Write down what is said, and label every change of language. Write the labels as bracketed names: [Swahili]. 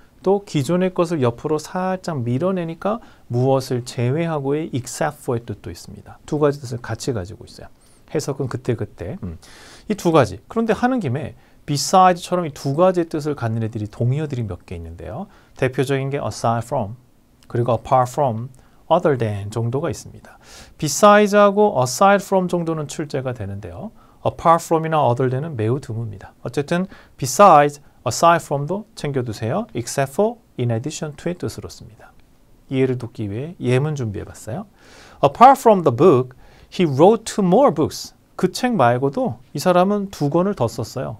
[Korean] 또 기존의 것을 옆으로 살짝 밀어내니까 무엇을 제외하고의 [English] except for [Korean] 의 뜻도 있습니다. 두 가지 뜻을 같이 가지고 있어요. 해석은 그때그때. 이 두 가지. 그런데 하는 김에 beside처럼 이 두 가지의 뜻을 갖는 애들이 동의어들이 몇 개 있는데요. 대표적인 게 [English] aside from, [Korean] 그리고 [English] apart from, other than [Korean] 정도가 있습니다. beside하고 aside from 정도는 출제가 되는데요. [English] apart from [Korean] 이나 [English] other than [Korean] 은 매우 드뭅니다. 어쨌든 besides, [English] aside from [Korean] 도 챙겨두세요. [English] except for, in addition to [Korean] 의 뜻으로 씁니다. 이해를 돕기 위해 예문 준비해봤어요. [English] Apart from the book, he wrote 2 more books. [Korean] 그 책 말고도 이 사람은 2권을 더 썼어요.